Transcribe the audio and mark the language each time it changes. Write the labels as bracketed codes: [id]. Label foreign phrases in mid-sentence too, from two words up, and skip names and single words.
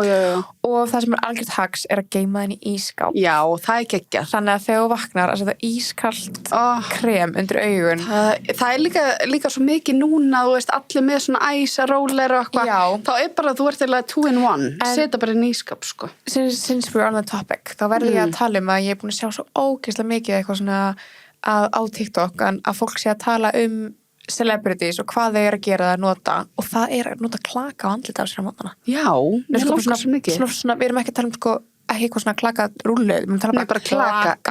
[is] Og það sem er algjört hags er að geyma þenni í ísskáp. Já, það er geggjað. Þannig að þegar þú vaknar að setja ískallt krem undir augun. Það er líka svo mikið núna, þú veist, allir með svona æsa, róler og eitthvað. Já. Þá er bara, þú ert eiginlega 2 in 1. Setja bara inn í ísskáp, sko. [en] Since we're on the topic, [is] þá verði ég að tala um að ég er búin að sjá svo ógeðslega mikið eitthvað svona á TikTok að fólk sé að tala celebrities og hvað þau eru að gera að nota og það er að nota klaka á andlita á sér á mótnana. Já, mér langar svo mikið. Við erum ekki að tala um ekki eitthvað svona klaka rúllu, við erum að tala bara klaka.